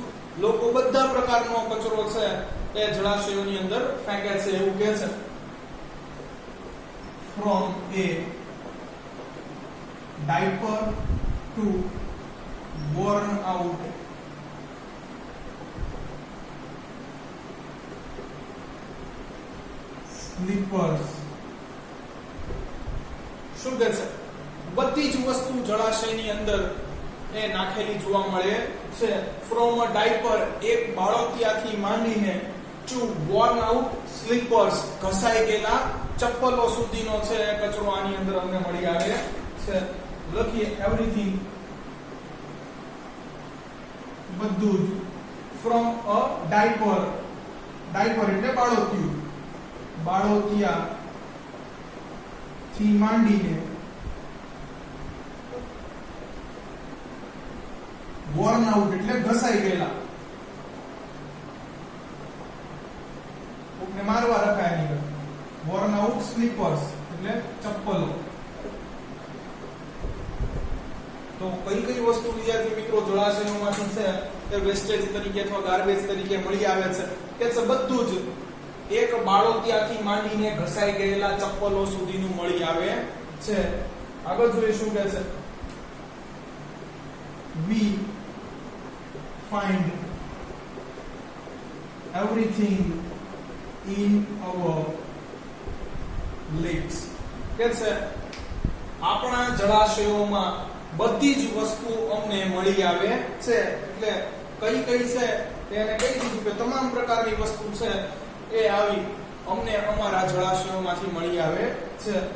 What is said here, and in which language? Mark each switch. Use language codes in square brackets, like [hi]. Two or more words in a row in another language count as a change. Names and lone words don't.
[gu] લોકો બધા પ્રકારનો કચરો છે એ જળાશયોની અંદર ફેંકે છે એવું કહે છે. [en] from a diaper to worn out slippers. [gu] શું કહે છે? બધી જ વસ્તુ જળાશયની અંદર એ નાખેલી જોવા મળે છે. [en] from a diaper [gu] એક બાળોતિયાથી માંડીને [en] to worn out slippers [gu] ઘસાઈ ગયેલા ચપ્પલો સુધીનો છે કચરો આની અંદર અમને મળી આવે છે. લખીએ એવરીથિંગ બધું જ. [en] from a diaper, [gu] ડાયપર એટલે બાળોતિયું, બાળોતિયા થી માંડીને [en] worn out [gu] એટલે ઘસાઈ ગયેલા, કોકને મારવા રખાય ની. [en] worn out slippers [gu] એટલે ચપ્પલો. તો કઈ કઈ વસ્તુ વિદ્યાર્થી મિત્રો જળાશયોમાંથી છે તે વેસ્ટેજ તરીકે અથવા ગાર્બેજ તરીકે મળી આવે છે? કે છે બધું જ. એક બાળોતિયાથી માંડીને ઘસાઈ ગયેલા ચપ્પલો સુધીનું મળી આવે છે. આગળ જોઈએ શું કહે છે? [en] we find everything in our lakes. [gu] કે છે આપણા જળાશયોમાં બધી જ વસ્તુ અમને મળી આવે છે. એટલે કઈ કઈ છે તેને કહી દીધું કે તમામ પ્રકારની વસ્તુ છે એ આવી અમને અમારા જળાશયોમાંથી મળી આવે છે.